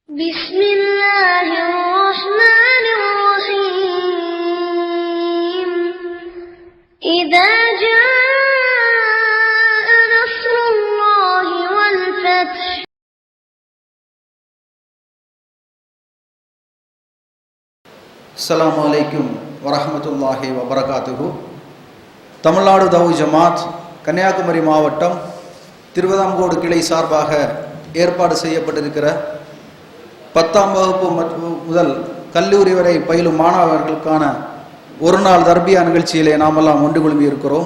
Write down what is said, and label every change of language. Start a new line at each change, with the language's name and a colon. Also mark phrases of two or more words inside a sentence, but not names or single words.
Arabic: بسم الله الرحمن الرحيم إذا جاء نصر الله والفتح السلام عليكم ورحمة الله وبركاته.
Tamil: தமிழ்நாடு தௌஹீத் ஜமாத் கன்னியாகுமரி மாவட்டம் திருவிதாங்கோடு கிளை சார்பாக ஏற்பாடு செய்யப்பட்டிருக்கிற 10ஆம் வகுப்பு முதல் கல்லூரி வரை பயிலும் மாணவர்களுக்கான ஒரு நாள் தர்பியா நிகழ்ச்சியிலே நாமெல்லாம் ஒன்று குழுமி இருக்கிறோம்.